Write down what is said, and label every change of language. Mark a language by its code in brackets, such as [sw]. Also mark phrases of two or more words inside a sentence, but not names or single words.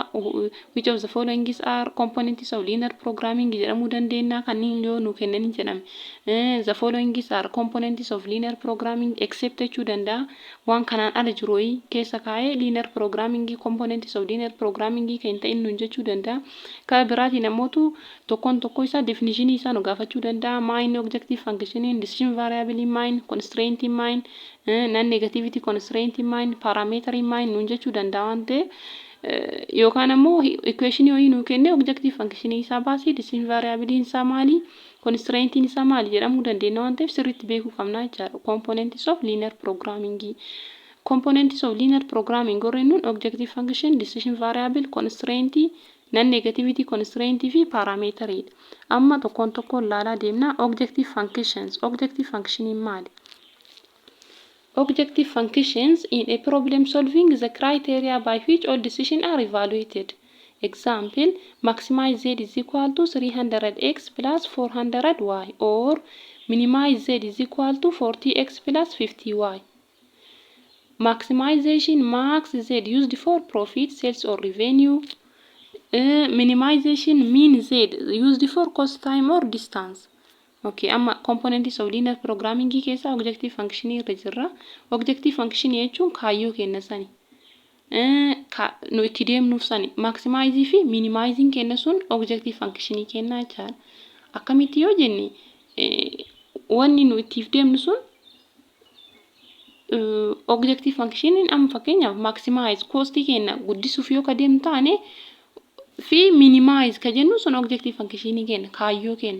[en] Which of the following are components of linear programming [om] jedhamuu dandeenya. Kanneen yoo nu kennanii jedhame. [en] The following are components of linear programming except [om] jechuu danda'a. Waan kanaan ala jiru keessa kaa'ee [en] linear programming components of linear programming [om] kan ta'in nu jechuu danda'a. Kan biraatiin ammoo tokkoon tokko isaa definition isaa nu gaafachuu danda'a. [en] Main objective function, decision variable [om] main, constraint main, [en] non-negativity constraint [om] main, parameter main nu jechuu danda'a waan ta'eef yookaan ammoo equation yoo nu kenne [en] objective function [om] isaa baasii, [en] decision variable [om] isaa maali, constraint isaa maali jedhamuu dandeenya waan ta'eef sirriitti beekuu qabna jechaadha. [en] Components of linear programming. Components of linear programming warreen objective function, decision variable, constraint, non-negativity constraint fi parameteridha. [om] Amma tokkoon tokkoon ilaalaa deemna. [en] Objective functions. Objective function maali? Objective functions in a problem solving the criteria by which all decisions are evaluated. Example, maximize z is equal to 300x plus 400y or minimize z is equal to 40x plus 50y. maximization max z used for profit, sales or revenue. Minimization min z used for cost, time or distance. Okay, amma components of linear programming keessa objective function [om] irra jirra. [en] Objective function [om] jechuun kaayyoo kenna sani. Nu itti deemnuuf sani maximize fi minimizing kenna sun [en] objective function [om] kenna jechaadha. Akkamitti yoo jenne wanni nu ittiif deemnu sun [en] objective function [om] amma fakkeenyaaf [en] maximize cost [om] kenna guddisuuf yoo ka deemnu taane fi minimize ka jennu sun [en] objective function [om] kenna kaayyoo kenna.